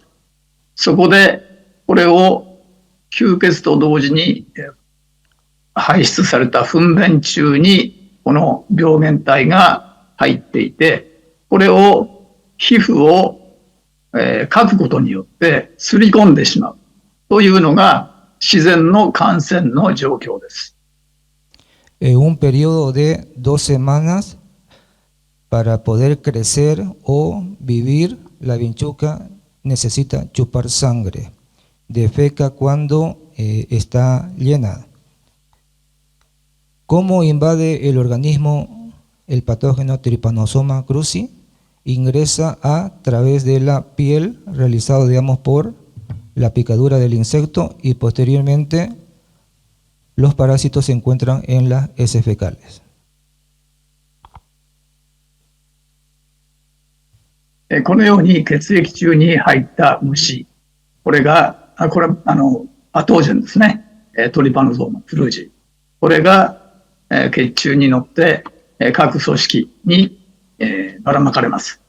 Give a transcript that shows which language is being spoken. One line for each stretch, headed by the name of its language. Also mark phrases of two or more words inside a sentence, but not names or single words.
Japanese: そこで、これを吸血と同時に排出された糞便中にこの病原体が入っていて、これを皮膚をかくことによってすり込んでしまうというのが自然の感染の状況です。
Spanish: Un periodo de 2 semanas para poder crecer o vivir, la vinchuca necesita chupar sangre. Defeca cuando está llena. ¿Cómo invade el organismo el patógeno Trypanosoma cruzi? Ingresa a través de la piel, realizado, digamos, por la picadura del insecto, y posteriormente los parásitos se encuentran en las heces fecales.
Japanese: このように血液中に入った虫、これパトージェンですね。トリパノゾーマ、プルージ。これが血中に乗って各組織にばらまかれます。